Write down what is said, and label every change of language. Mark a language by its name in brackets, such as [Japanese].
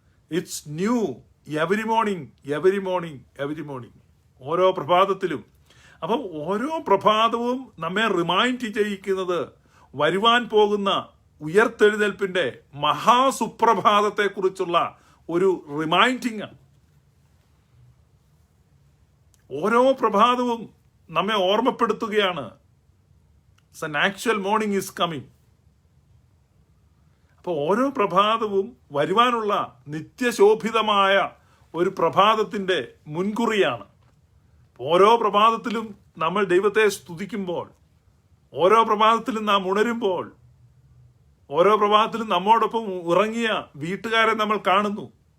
[English] It's new every morning, every morning, every morning. [Malayalam] ഓരോ പ്രഭാതത്തിലും. അപ്പം ഓരോ പ്രഭാതവും നമ്മെ റിമൈൻഡ് ചെയ്യിക്കുന്നത് വരുവാൻ പോകുന്ന ഉയർത്തെഴുന്നേൽപ്പിന്റെ മഹാസുപ്രഭാതത്തെ കുറിച്ചുള്ള ഒരു റിമൈൻഡിങ് ആണ്. ഓരോ പ്രഭാതവും നമ്മെ ഓർമ്മപ്പെടുത്തുകയാണ് [English] an actual morning is coming. [Malayalam] അപ്പോൾ ഓരോ പ്രഭാതവും വരുവാനുള്ള നിത്യശോഭിതമായ ഒരു പ്രഭാതത്തിന്റെ മുൻകുറിയാണ്. ഓരോ പ്രഭാതത്തിലും നമ്മൾ ദൈവത്തെ സ്തുതിക്കുമ്പോൾ, ഓരോ പ്രഭാതത്തിലും നാം ഉണരുമ്പോൾ, ഓരോ പ്രഭാതത്തിലും നമ്മോടൊപ്പം ഉറങ്ങിയ വീട്ടുകാരെ നമ്മൾ കാണുന്നു.